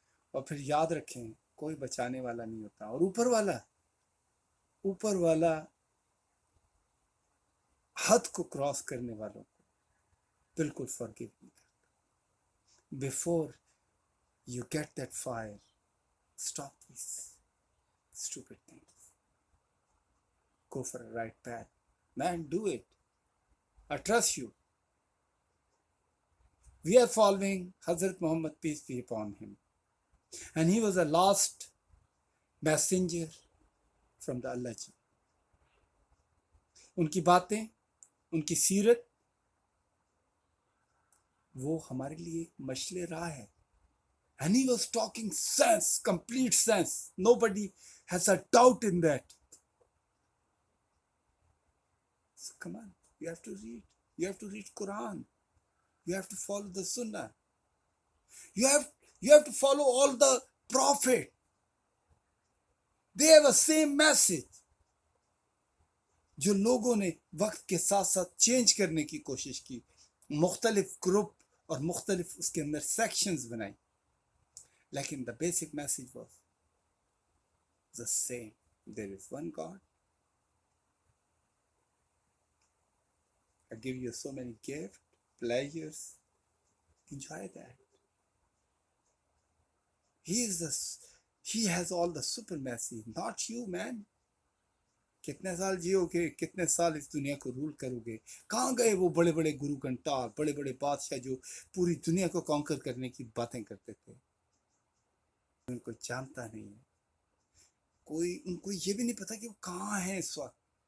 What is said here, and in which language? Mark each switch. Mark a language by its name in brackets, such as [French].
[Urdu] اور پھر یاد رکھیں کوئی بچانے والا نہیں ہوتا, اور اوپر والا حد کو کراس کرنے والوں کو بالکل فرگیو نہیں کرتا. [English] Before you get that fire, stop this stupid things, go for a right path. Man, do it. I trust you. We are following Hazrat Muhammad, peace be upon him. And he was the last messenger from the Allah ji. [Urdu] ان کی باتیں, ان کی سیرت وہ ہمارے لیے ایک مشعل راہ ہے. [English] And he was talking sense, complete sense. Nobody has a doubt in that. So come on, you have to read. You have to read Quran. You have to follow the Sunnah. You have to follow all the prophet. They have the same message. [Urdu] جو لوگوں نے وقت کے ساتھ ساتھ change کرنے کی کوشش کی, مختلف گروپ اور مختلف اس کے اندر سیکشنز بنائی, لیکن [English] the basic message was the same. There is one God. I give you so many gifts, pleasures. Enjoy that. He has all the super message, not you, man. [Urdu] کتنے سال جیو گے, کتنے سال اس دنیا کو رول کرو گے. کہاں گئے وہ بڑے بڑے گرو گھنٹال, بڑے بڑے بادشاہ جو پوری دنیا کو کانکر کرنے کی باتیں کرتے تھے. ان کو جانتا نہیں ہے. ان کو یہ بھی نہیں پتا کہ وہ کہاں ہیں اس وقت.